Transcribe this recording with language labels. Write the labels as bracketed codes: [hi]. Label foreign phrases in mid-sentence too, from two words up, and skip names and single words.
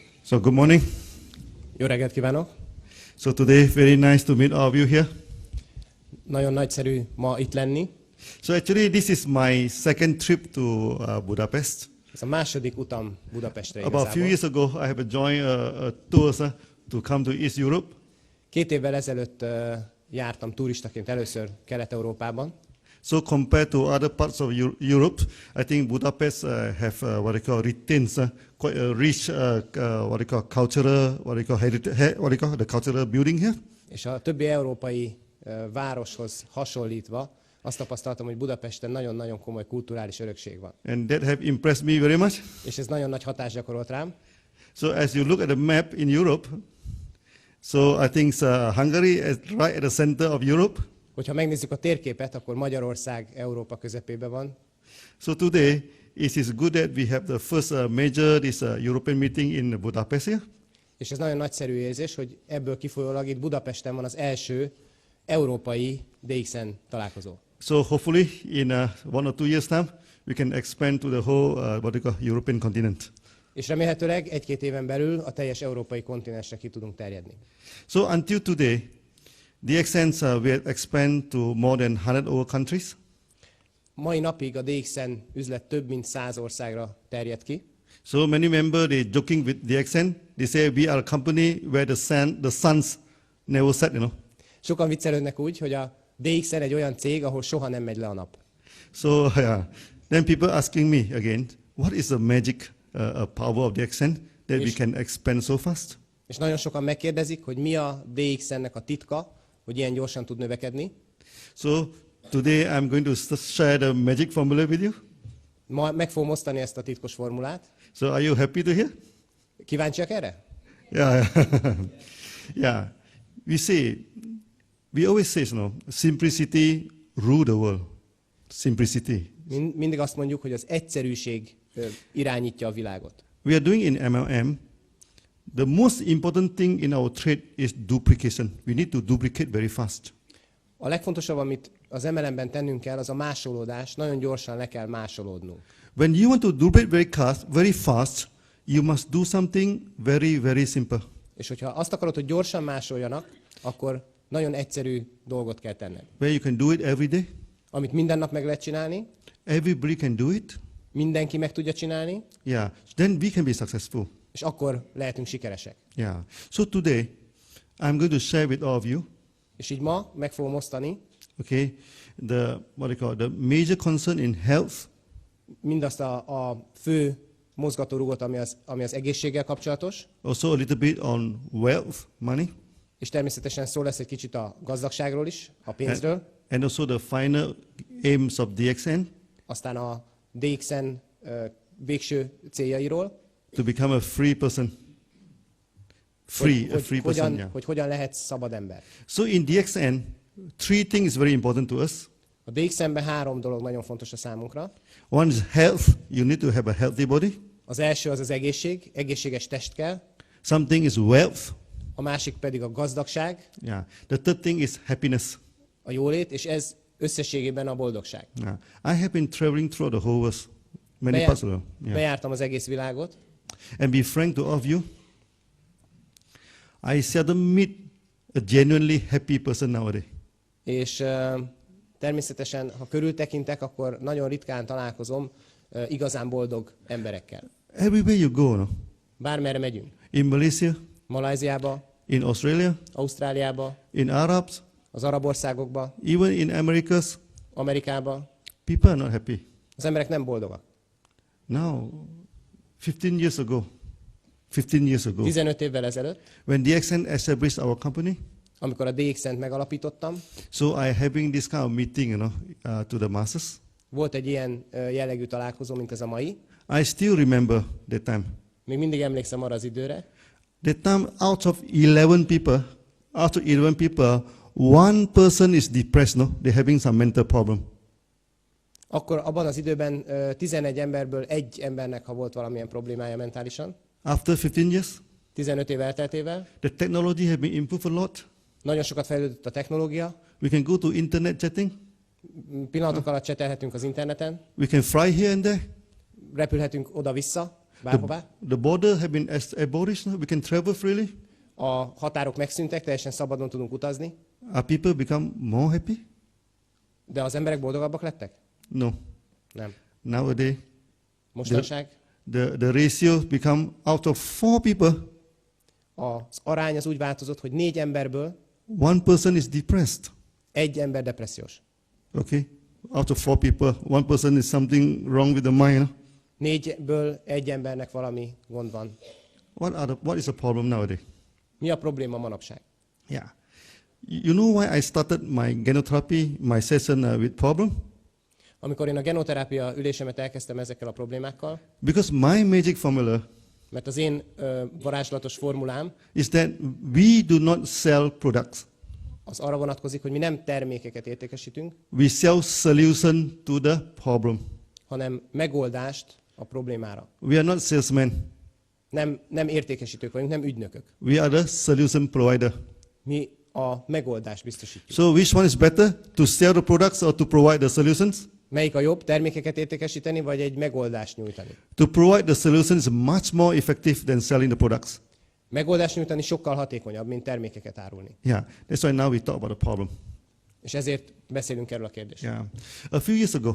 [en] So good morning. [hu] Jó reggelt kívánok! [en] So today, very nice to meet all of you here. [hu] Nagyon nagyszerű ma itt lenni. [en] So actually, this is my second trip to Budapest. [hu] Ez a második utam Budapestre [en] About a few years [hu] igazából. [en] ago, I have joined a tour to come to East Europe. [hu] 2 évvel ezelőtt jártam turistaként először Kelet-Európában. [en] So compared to other parts of Europe, I think Budapest have what they call retains quite a rich what they call cultural, what they call heritage, what they call the cultural building here. [hu] És a többi európai városhoz hasonlítva azt tapasztaltam, hogy Budapesten nagyon-nagyon komoly kulturális örökség van. [en] And that have impressed me very much. [hu] És ez nagyon nagy hatást gyakorolt rám. [en] So as you look at the map in Europe, so I think Hungary is right at the center of Europe. [hu] Hogyha megnézzük a térképet, akkor Magyarország Európa közepében van. [en] So today, it is good that we have the first major this European meeting in Budapest here. [hu] És ez nagyon nagyszerű érzés, hogy ebből kifolyólag itt Budapesten van az első európai DXN találkozó. [en] So hopefully in 1 or 2 years time, we can expand to the whole what they call European continent. [hu] És remélhetőleg 1-2 éven belül a teljes európai kontinensre ki tudunk terjedni. [en] So until today, DXN will expand to more than 100 other countries. [hu] Mai napig a DXN üzlet több mint 100 országra terjed ki. [en] So many members, they joking with DXN. They say we are a company where the suns never set, [hu] Sokan viccelődnek úgy, hogy a DXN egy olyan cég, ahol soha nem megy le a nap. [en] So then people asking me again, what is the magic power of DXN that we can expand so fast? [hu] És nagyon sokan megkérdezik, hogy mi a DXN-nek a titka, hogy ilyen gyorsan tud növekedni. [en] So today I'm going to share the magic formula with you. [hu] Ma meg fogom osztani ezt a titkos formulát. [en] So are you happy to hear? [hu] Kíváncsiak erre? [en] Yeah. Yeah. We always say, simplicity rule the world. Simplicity. [hu] Mindig azt mondjuk, hogy az egyszerűség irányítja a világot. [en] We are doing in MLM. The most important thing in our trade is duplication. We need to duplicate very fast. [hu] A legfontosabb, amit az MLM-ben tennünk kell, az a másolódás. Nagyon gyorsan le kell másolódnunk. [en] When you want to duplicate very fast, you must do something very, very simple. [hu] És hogyha azt akarod, hogy gyorsan másoljanak, akkor nagyon egyszerű dolgot kell tenned. [en] Where you can do it every day. [hu] Amit minden nap meg lehet csinálni. [en] Everybody can do it. [hu] Mindenki meg tudja csinálni. [en] Yeah. Then we can be successful. [hu] És akkor lehetünk sikeresek. [en] Yeah. So today, I'm going to share with all of you. [hu] És így ma meg fogom osztani. [en] Okay. The major concern in health. [hu] Mindazt a fő mozgatórugót, ami az egészséggel kapcsolatos. [en] Also a little bit on wealth, money. [hu] És természetesen szó lesz egy kicsit a gazdagságról is, a pénzről. [en] And also the final aims of DXN. [hu] Aztán a DXN végső céljairól. [en] To become a free person. [hu] Hogy hogyan lehet szabad ember. [en] So in DXN, 3 things very important to us. [hu] A DXN-ben 3 dolog nagyon fontos a számunkra. [en] One is health. You need to have a healthy body. [hu] Az első az egészség, egészséges test kell. [en] Something is wealth. [hu] A másik pedig a gazdagság. [en] Yeah. The third thing is happiness. [hu] A jólét, és ez összességében a boldogság. [en] Yeah. I have been traveling through the whole world, many parts of the world. Yeah. [hu] Bejártam az egész világot. [en] And be frank to all of you, I seldom meet a genuinely happy person nowadays. [hu] És természetesen, ha körültekintek, akkor nagyon ritkán találkozom igazán boldog emberekkel. [en] Everywhere you go, no? [hu] Bármerre megyünk. [en] In Malaysia, [hu] Malajziába, [en] in Australia, [hu] Ausztráliába, [en] in Arabs, [hu] az arab országokba, [en] even in Americas, [hu] Amerikába. [en] people are not happy. [hu] Az emberek nem boldogak. [en] Now, 15 years ago, [hu] 15 évvel ezelőtt, [en] when DXN established our company, [hu] amikor a DXN-t megalapítottam, [en] so I having this kind of meeting, to the masses. [hu] volt egy ilyen jellegű találkozó, mint ez a mai. [en] I still remember that time. [hu] Még mindig emlékszem arra az időre. [en] That time, out of 11 people, 1 person is depressed, no? They're having some mental problem. [hu] Akkor abban az időben 11 emberből 1 embernek, ha volt valamilyen problémája mentálisan. [en] After 15 years, [hu] 15 év elteltével. [en] the technology has been improved a lot. [hu] Nagyon sokat fejlődött a technológia. [en] We can go to internet chatting. [hu] Pillanatok alatt csetelhetünk az interneten. [en] We can fly here and there. [hu] Repülhetünk oda-vissza. bárhová. [en] The border have been abolished now. We can travel freely. [hu] A határok megszűntek, teljesen szabadon tudunk utazni. [en] Are people become more happy? [hu] De az emberek boldogabbak lettek? [en] No. [hu] Nem. [en] Nowadays, [hu] Mostanság [en] the ratio become out of 4 people, [hu] az arány az úgy változott, hogy 4 emberből [en] 1 person is depressed. [hu] 1 ember depressziós. [en] Okay? Out of 4 people, 1 person is something wrong with the mind. [hu] 4-ből 1 embernek valami gond van. [en] What is the problem nowadays? [hu] Mi a probléma manapság? [en] Yeah. You know why I started my genotherapy, my session with problem? [hu] Amikor én a genoterápia ülésemet elkezdtem ezekkel a problémákkal, [en] Because my magic formula [hu] mert az én varázslatos formulám [en] is that we do not sell products. [hu] az arra vonatkozik, hogy mi nem termékeket értékesítünk, [en] We sell solution to the problem. [hu] hanem megoldást a problémára. [en] We are not salesmen. [hu] Nem értékesítők vagyunk, nem ügynökök. [en] We are the solution provider. [hu] Mi a megoldást biztosítjuk. [en] So which one is better, to sell the products or to provide the solutions? [hu] Melyik a jobb, termékeket értékesíteni, vagy egy megoldást nyújtani? [en] To provide the solutions is much more effective than selling the products. [hu] Megoldást nyújtani sokkal hatékonyabb, mint termékeket árulni. [en] Yeah, that's why now we talk about the problem. [hu] És ezért beszélünk erről a kérdésről. [en] Yeah. A few years ago,